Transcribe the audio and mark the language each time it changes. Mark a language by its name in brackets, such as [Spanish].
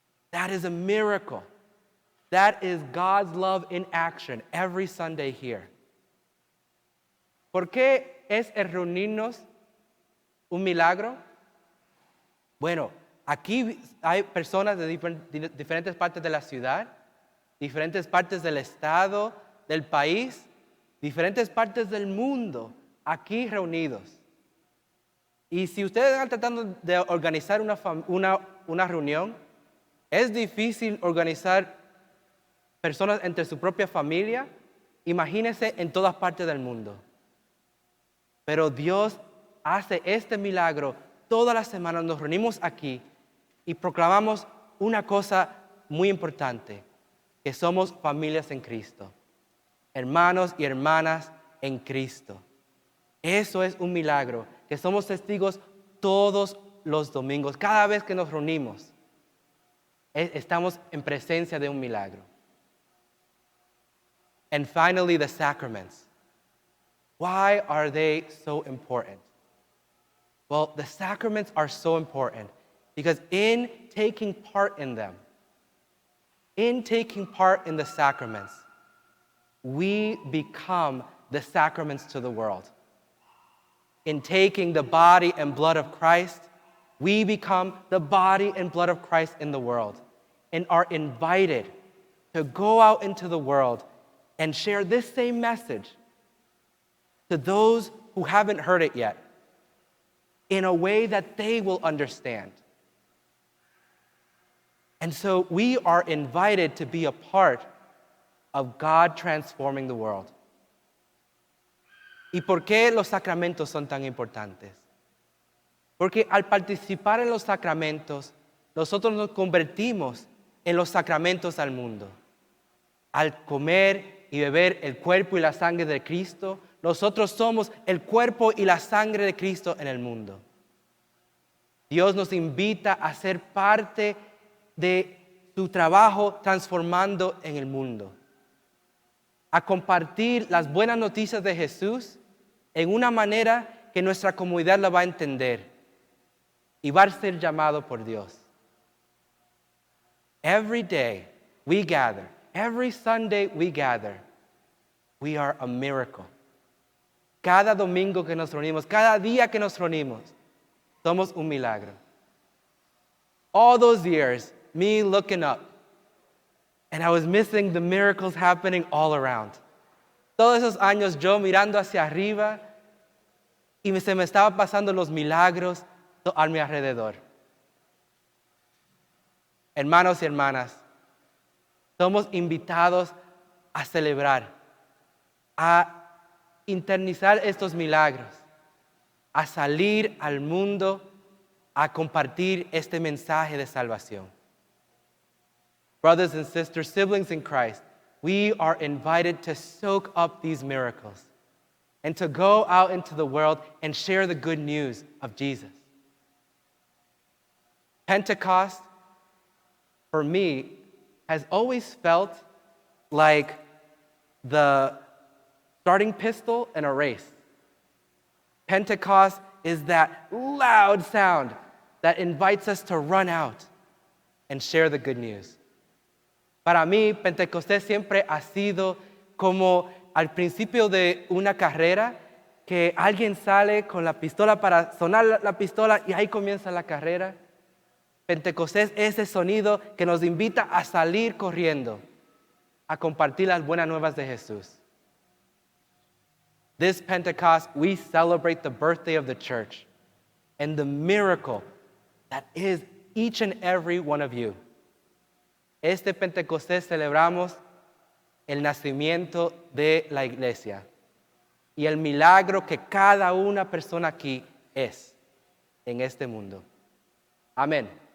[English] That is a miracle. That is God's love in action every Sunday here. [Spanish] ¿Por qué es el reunirnos un milagro? Bueno, aquí hay personas de diferentes partes de la ciudad, diferentes partes del estado, del país, diferentes partes del mundo, aquí reunidos. Y si ustedes están tratando de organizar una reunión, es difícil organizar personas entre su propia familia, imagínense en todas partes del mundo. Pero Dios hace este milagro todas las semanas, nos reunimos aquí y proclamamos una cosa muy importante, que somos familias en Cristo, hermanos y hermanas en Cristo. Eso es un milagro, que somos testigos todos los domingos, cada vez que nos reunimos, estamos en presencia de un milagro. [English] And finally, the sacraments. Why are they so important? Well, the sacraments are so important because in taking part in them, in taking part in the sacraments, we become the sacraments to the world. In taking the body and blood of Christ, we become the body and blood of Christ in the world and are invited to go out into the world and share this same message to those who haven't heard it yet in a way that they will understand. And so we are invited to be a part of God transforming the world. [Spanish] ¿Y por qué los sacramentos son tan importantes? Porque al participar en los sacramentos, nosotros nos convertimos en los sacramentos al mundo. Al comer y beber el cuerpo y la sangre de Cristo, nosotros somos el cuerpo y la sangre de Cristo en el mundo. Dios nos invita a ser parte de su trabajo transformando en el mundo, a compartir las buenas noticias de Jesús en una manera que nuestra comunidad la va a entender y va a ser llamado por Dios. [English] Every day we gather, every Sunday we gather, we are a miracle. [Spanish] Cada domingo que nos reunimos, cada día que nos reunimos, somos un milagro. [English] All those years, me looking up, and I was missing the miracles happening all around. [Spanish] Todos esos años yo mirando hacia arriba y se me estaba pasando los milagros a mi alrededor. Hermanos y hermanas, somos invitados a celebrar, a internizar estos milagros, a salir al mundo, a compartir este mensaje de salvación. [English] Brothers and sisters, siblings in Christ, we are invited to soak up these miracles and to go out into the world and share the good news of Jesus. Pentecost, for me, has always felt like the starting pistol in a race. Pentecost is that loud sound that invites us to run out and share the good news. [Spanish] Para mí, Pentecostés siempre ha sido como al principio de una carrera, que alguien sale con la pistola para sonar la pistola y ahí comienza la carrera. Pentecostés es ese sonido que nos invita a salir corriendo, a compartir las buenas nuevas de Jesús. [English] This Pentecost, we celebrate the birthday of the church and the miracle that is each and every one of you. [Spanish] Este Pentecostés celebramos el nacimiento de la iglesia y el milagro que cada una persona aquí es en este mundo. Amén.